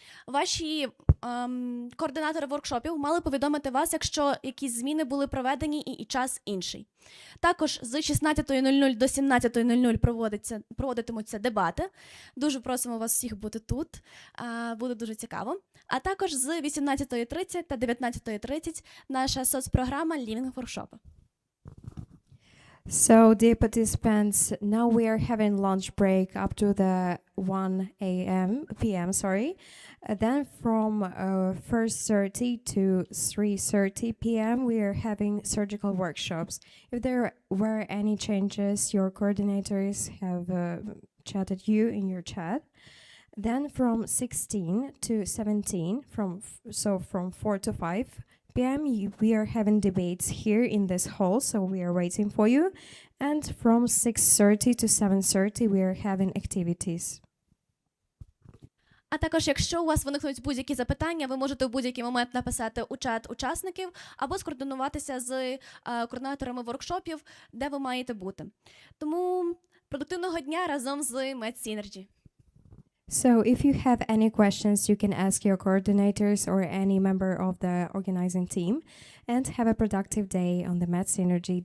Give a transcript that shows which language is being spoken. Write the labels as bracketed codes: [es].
[uk] Ваші координатори воркшопів мали повідомити вас, якщо якісь зміни були проведені і час інший. Також з 16:00 до 17:00 проводитимуться дебати. Дуже просимо вас всіх бути тут, буде дуже цікаво. А також з 18:30 та 19:30 наша соцпрограма Living Workshop. [en] So, dear participants, now we are having lunch break up to the 1 p.m. Then from 1:30 to 3:30 p.m. we are having surgical workshops. If there were any changes, your coordinators have chatted you in your chat. Then from 16 to 17, from 4 to 5 p.m. we are having debates here in this hall, so we are waiting for you. And from 6:30 to 7:30 we are having activities. [uk] А також, якщо у вас виникнуть будь-які запитання, ви можете в будь-який момент написати у чат учасників або скоординуватися з координаторами воркшопів, де ви маєте бути. Тому продуктивного дня разом з Medsynergy. [en] So if you have any questions, you can ask your coordinators or any member of the organizing team, and have a productive day on the Medsynergy day.